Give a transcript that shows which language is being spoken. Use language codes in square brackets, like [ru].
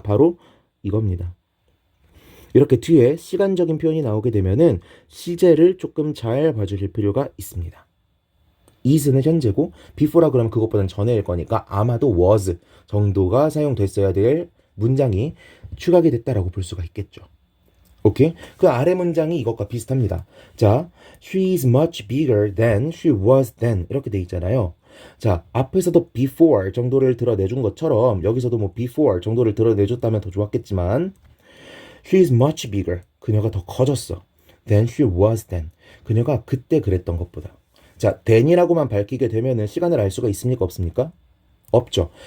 [ko] 바로 이겁니다. 이렇게 뒤에 시간적인 표현이 나오게 되면은 시제를 조금 잘 봐주실 필요가 있습니다. is는 현재고 before라 그러면 그것보다는 전에일 거니까 아마도 was 정도가 사용됐어야 될 문장이 추가가 됐다라고 볼 수가 있겠죠. 오케이? 그 아래 문장이 이것과 비슷합니다. 자, [en] she is much bigger than she was then [ko] 이렇게 돼 있잖아요. 자, 앞에서도 before 정도를 드러내준 것처럼 여기서도 뭐 before 정도를 드러내줬다면 더 좋았겠지만 [en] She is much bigger. [ko] 그녀가 더 커졌어. [en] Than she was then. [ko] 그녀가 그때 그랬던 것보다. 자, then이라고만 밝히게 되면은 시간을 알 수가 있습니까? 없습니까? 없죠.